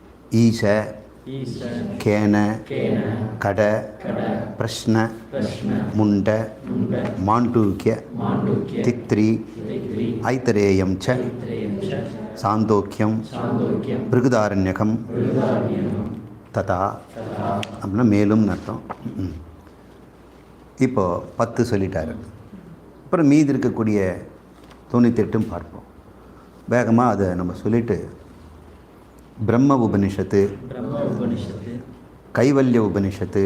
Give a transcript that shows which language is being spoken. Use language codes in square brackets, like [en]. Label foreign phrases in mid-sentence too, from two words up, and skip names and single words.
[sa] ईश केन कड प्रश्न मुंड मांडूक्य तित्री ऐतरेयं च छान्दोग्यं बृहदारण्यकं तथा [ta] அப்படின்னா மேலும் அர்த்தம். இப்போது 10 சொல்லிட்டாரு. அப்புறம் மீதி இருக்கக்கூடிய 98 பார்ப்போம். வேகமாக அதை நம்ம சொல்லிவிட்டு பிரம்ம உபனிஷத்து, கைவல்ய உபனிஷத்து,